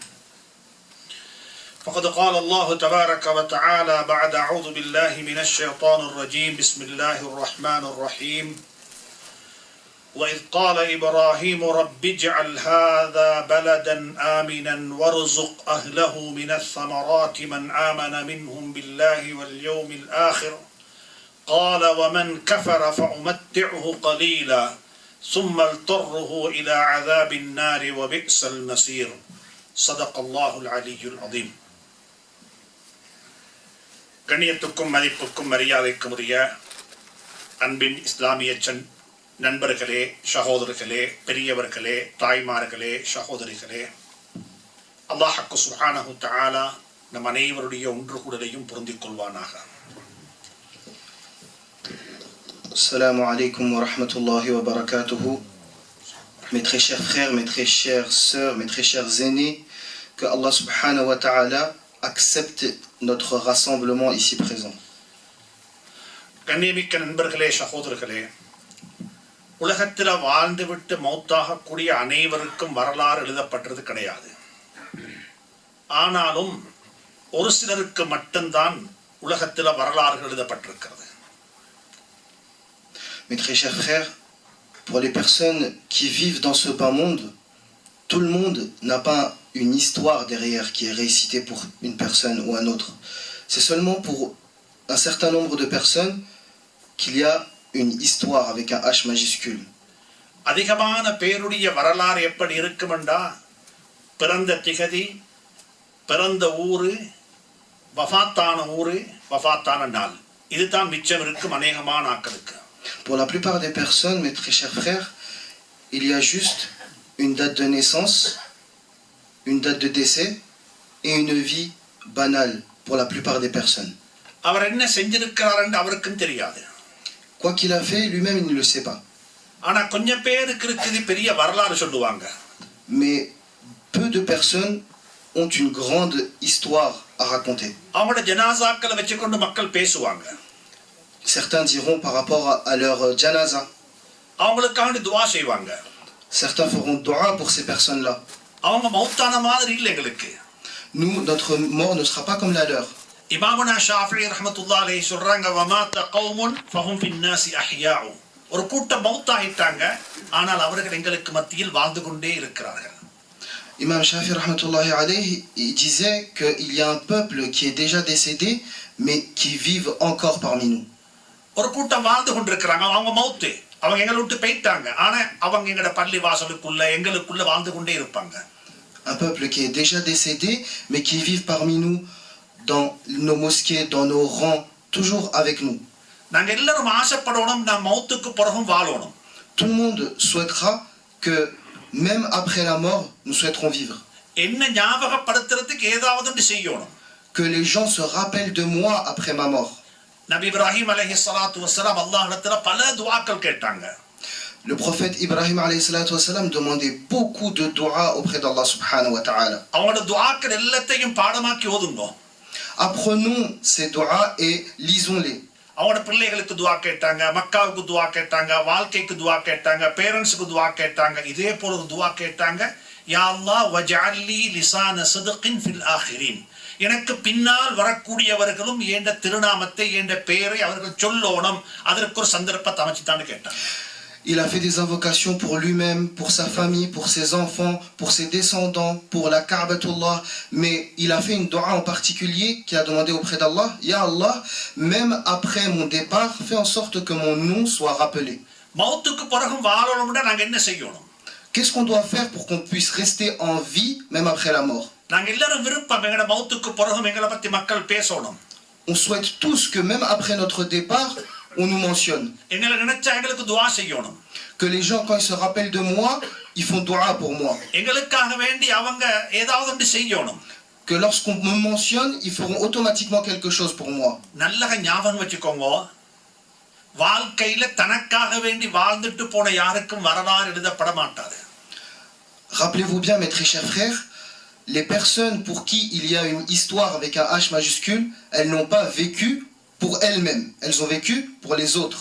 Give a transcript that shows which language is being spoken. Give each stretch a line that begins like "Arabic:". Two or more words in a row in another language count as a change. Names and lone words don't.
Arabic: فقد قال الله تبارك وتعالى بعد أعوذ بالله من الشيطان الرجيم بسم الله الرحمن الرحيم وإذ قال إبراهيم رب اجعل هذا بلدا آمنا وارزق أهله من الثمرات من آمن منهم بالله واليوم الآخر قال ومن كفر فأمتعه قليلا ثم اضطره إلى عذاب النار وبئس المصير. صدق الله العلي العظيم.
Tamil: கண்ணியத்துக்கும் மதிப்புக்கும் மரியாதைக்கும் உரிய அன்பின் இஸ்லாமிய நண்பர்களே, சகோதரர்களே, பெரியவர்களே, தாய்மார்களே, சகோதரிகளே,
Arabic: الله سبحانه تعالى
Tamil: நம் அனைவருடைய ஒன்று கூடலையும் பொருந்திக் கொள்வானாக.
Arabic: السلام عليكم ورحمة الله وبركاته.
French: Mes très chers frères, mes très chères sœurs, mes très chers aînés, que
Arabic: الله سبحانه وتعالى
French: accepte notre rassemblement ici présent.
Tamil: கண்ணியமிக்க நண்பர்களே, சகோதரர்களே, உலகத்தில் வாழ்ந்துவிட்டு மௌத்தாக கூடிய அனைவருக்கும் வரலாறு எழுதப்பட்டது கிடையாது. ஆனாலும் ஒரு சிலருக்கு மட்டும்தான் உலகத்தில் வரலாறு எழுதப்பட்டிருக்கிறது.
French: Mes très chers frères, pour les personnes qui vivent dans ce bas monde, tout le monde n'a pas une histoire derrière qui est récitée pour une personne ou un autre. C'est seulement pour un certain nombre de personnes qu'il y a une histoire avec un H majuscule.
Tamil: அதிகமான பேருடைய வரலாறு எப்படி இருக்குமெண்டா, பிறந்த திகதி, பிறந்த ஊரு, வஃபாத்தான ஊரு, வஃபாத்தான நாள், இதுதான் மிச்சம் இருக்கும் அநேகமான ஆக்களுக்கு.
French: Pour la plupart des personnes, mes très chers frères, il y a juste une date de naissance, une date de décès et une vie banale pour la plupart des personnes.
Tamil: அவர் என்ன செஞ்சிருக்கிறார் என்று அவருக்கும் தெரியாது.
French: Quoi qu'il a fait, lui-même il ne le sait pas.
Tamil: ஆனா கொஞ்சம் பேருக்கு இருக்குது பெரிய வரலாறு சொல்லுவாங்க.
French: Mais peu de personnes ont une grande histoire à raconter.
Tamil: அவங்களோட ஜனாசாக்களை வச்சுக்கொண்டு மக்கள் பேசுவாங்க.
French: Certains diront par rapport à leur janaza.
Tamil: அவங்களுக்காண்டி துஆ செய்வாங்க.
French: Certains feront dua pour ces personnes-là.
Tamil: அவங்க மௌத்தான மாதிரி இல்ல எங்களுக்கு.
French: Nous, notre mort ne sera pas comme la leur.
Tamil: இமாமுனா ஷாஃபிஈ
Arabic: رحمة الله عليه
Tamil: சொல்றாங்க
Arabic: ومات قوم فهم في الناس أحياء.
Tamil: ஒரு கூட்டம் மௌத்தாயிட்டாங்க, ஆனால் அவர்கள் எங்களுக்கு மத்தியில் வாழ்ந்து கொண்டே இருக்கிறார்கள்.
French: Imam Shafi'i
Arabic: رحمة الله عليه,
French: il disait qu'il y a un peuple qui est déjà décédé mais qui vivent encore parmi nous.
Tamil: ஒரு கூட்டம் வாழ்ந்து கொண்டிருக்கிறாங்க, அவங்க மௌத்து, அவங்க எங்களை விட்டு போயிட்டாங்க, ஆனா அவங்க எங்கட பள்ளி வாசலுக்குள்ள எங்களுக்குள்ள வாழ்ந்து கொண்டே இருப்பாங்க.
French: Un peuple qui est déjà décédé mais qui vivent parmi nous dans nos mosquées, dans nos rangs, toujours avec nous.
Tamil: நாங்க எல்லாரும் ஆசைப்படணும் நான் மௌத்துக்கு பிறகும் வாழணும்.
French: Tout le monde souhaitera que même après la mort, nous souhaiterons vivre.
Tamil: என்ன ஞாபகப்படுத்துறதுக்கு ஏதாவது ஒன்று செய்யணும்.
French: Que les gens se rappellent de moi après ma mort.
Tamil: நபி இப்ராஹிம்
Arabic: عليه الصلاة والسلام
Tamil: அல்லாஹ்விடத்துல பல துஆக்கள் கேட்டாங்க.
French: Le prophète Ibrahim
Arabic: عليه الصلاة والسلام
French: demandait beaucoup de dua auprès d'
Arabic: الله سبحانه وتعالى.
Tamil: அவங்களோட துஆக்கள் எல்லாத்தையும் பாடமாக்கி ஓதுங்க.
French: Apprenons ces duas et lisons-les.
Tamil: அவங்களோட பிள்ளைகளுக்கு துஆ கேட்டாங்க, மக்காவுக்கு துஆ கேட்டாங்க, வாழ்க்கைக்கு துஆ கேட்டாங்க, பேரண்ட்ஸ்க்கு துஆ கேட்டாங்க, இதே போல ஒரு துஆ கேட்டாங்க.
Arabic: يا الله واجعل لي لسان صدق في الآخرين.
Tamil: எனக்கு பின்னால் வரக்கூடியவர்களும் என்ற திருநாமத்தை என்ற பெயரை அவர்கள் சொல்லணும், அதற்கு ஒரு சந்தர்ப்பத்தை அமைச்சுட்டான்னு கேட்டாங்க.
French: Il a fait des invocations pour lui-même, pour sa famille, pour ses enfants, pour ses descendants, pour la Ka'batullah. Mais il a fait une dua en particulier qu'il a demandé auprès d'Allah. Ya Allah, même après mon départ, fais en sorte que mon nom soit rappelé. Qu'est-ce qu'on doit faire pour qu'on puisse rester en vie même après la mort? On souhaite tous que même après notre départ, on nous mentionne. que les gens, quand ils se rappellent de moi, ils font dua pour moi.
Tamil: எங்களுக்காக வேண்டி அவங்க ஏதாவது ஒன்று செய்யணும்.
French: Que lorsqu'on me mentionne, ils feront automatiquement quelque chose pour moi.
Tamil: நல்ல ஞாபகம் வச்சுக்கோங்க, வாழ்க்கையில தனக்காக வேண்டி வாழ்ந்துட்டு போன யாருக்கும் வரலாறு எழுதப்பட மாட்டாது.
French: Rappelez-vous bien, mes très chers frères, les personnes pour qui il y a une histoire avec un H majuscule, elles n'ont pas vécu pour elles-mêmes, elles ont vécu pour les autres.